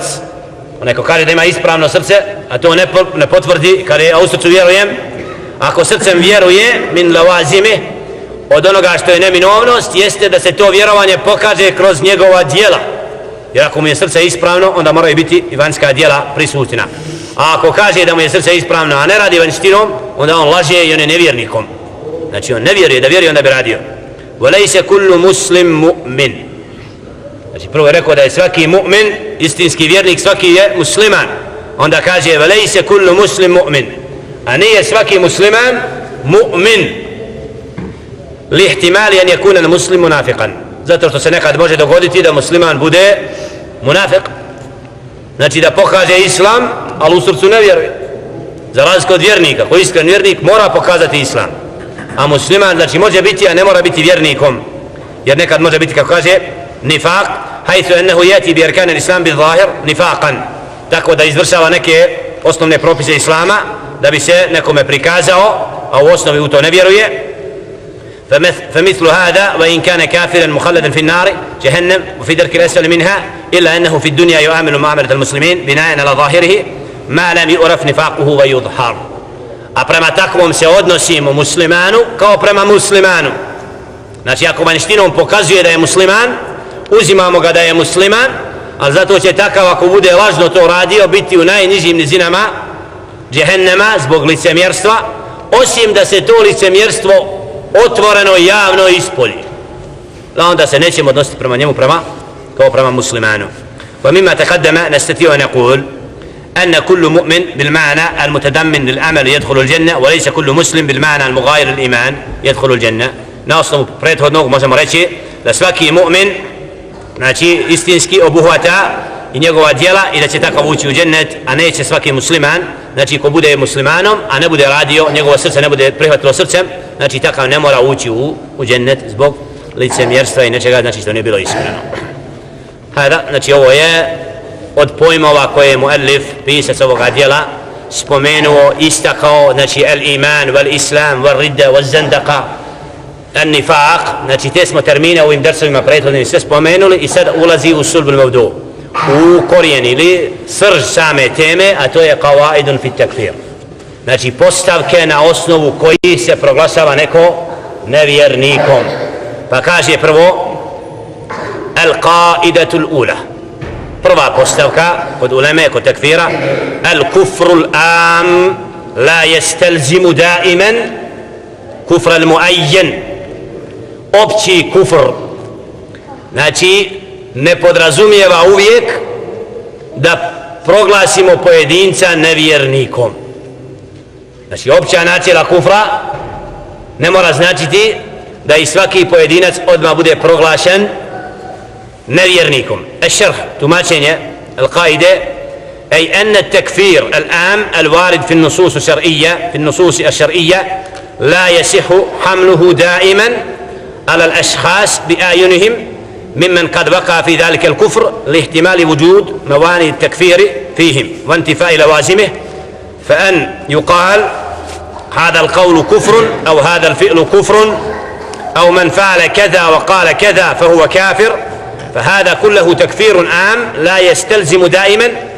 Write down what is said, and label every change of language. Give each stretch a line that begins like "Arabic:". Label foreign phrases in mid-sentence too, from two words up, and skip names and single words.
Bosnian: Onaj ko kaže da ima ispravno srce, a to ne potvrdi, kada je u srcu vjerujem, ako srcem vjeruje
Arabic: من لوازمه,
Bosnian: od onoga što je neminovnost, jeste da se to vjerovanje pokaže kroz njegova djela, jer ako mu je srce ispravno, onda moraju biti i vanjska djela prisutna. A ako kaže da mu je srce ispravno, a ne radi vanjštinom, onda on laže i on je nevjernikom. Znači on ne vjeruje, da vjeruje onda bi radio.
Arabic: وَلَيْسَ كُلُّ مُسْلِمْ مُؤْمِنْ.
Bosnian: Znači prvo je rekao da je svaki mu'min, istinski vjernik, svaki je musliman. Onda kaže
Arabic: وَلَيْسَ كُلُّ مُسْلِمْ مُؤْمِنْ,
Bosnian: a nije svaki musliman mu'min,
Arabic: لاحتمال أن يكون مسلم منافقا,
Bosnian: zato što se nekad može dogoditi da musliman bude munafiq, znači da pokaže islam, ali u srcu ne vjeruje. Za razliku od vjernika, koji iskren vjernik mora pokazati islam, a musliman znači može biti, a ne mora biti vjernikom, jer nekad može biti, kako kaže,
Arabic: نفاق حيث إنه يأتي بأركان الإسلام بالظاهر نفاقا,
Bosnian: tako da izvršava neke osnovne propise islama da bi se nekome prikazao, a u osnovi u to ne vjeruje.
Arabic: فمثل هذا وإن كان كافرا مخلدا في النار جهنم وفي درك الأسفل منها إلا أنه في الدنيا يعامل معاملة المسلمين بناء على ظاهره ما لم يعرف نفاقه ويظهر.
Bosnian: A prema takvom se odnosimo muslimanu kao prema muslimanu. Znači ako vanjštinom pokazuje da je musliman, uzimamo ga da je musliman, ali zato će takav ako bude lažno to radio biti u najnižim nizinama džehennema zbog licemjerstva, osim da se to licemjerstvo otvoreno i javno ispolji, da onda se nećemo odnositi prema njemu kao prema muslimanu.
Arabic: ومما تقدم نستطيع أن نقول أن كل مؤمن بالمعنى المتضمن للعمل يدخل الجنة وليس كل مسلم بالمعنى المغاير للإيمان يدخل الجنة.
Bosnian: Na osnovu prethodnog možemo reći da svaki mu'min, znači istinski obuhvata i njegova djela i da će takav ući u džennet, a neće svaki musliman, znači ko bude muslimanom, a ne bude radio, njegovo srce ne bude prihvatilo srcem, znači takav ne mora ući u džennet zbog licemjerstva i nečega, znači što nije bilo iskreno. Hada, znači ovo je od pojmova koje je muallif, pisac ovoga djela, spomenuo, istakao, znači
Arabic: الإيمان والإسلام والردة والزندقة النفاق,
Bosnian: znači te smo termine u ovim dersovima prethodnim sve spomenuli i sad ulazi u
Arabic: صلب الموضوع,
Bosnian: u korijen ili srž same teme, a to je
Arabic: قواعد في التكفير,
Bosnian: znači postavke na osnovu koji se proglašava neko nevjernikom. Pa kaže prvo
Arabic: القاعدة الأولى,
Bosnian: prva postavka kod uleme, kod takfira,
Arabic: الكفر العام لا يستلزم دائما كفر المعين,
Bosnian: opći kufr, znači ne podrazumijeva uvijek da proglasimo pojedinca nevjernikom. Znači opća načela kufra ne mora značiti da i svaki pojedinac odmah bude proglašen nevjernikom.
Arabic: Ešrh,
Bosnian: tumačenje al-qaide,
Arabic: أي أن التكفير العام الوارد في النصوص الشرعية لا يصح حمله دائما على الأشخاص بأعينهم ممن قد وقع في ذلك الكفر لاحتمال وجود موانع التكفير فيهم وانتفاء لوازمه، فأن يقال هذا القول كفر أو هذا الفعل كفر أو من فعل كذا وقال كذا فهو كافر، فهذا كله تكفير عام لا يستلزم دائما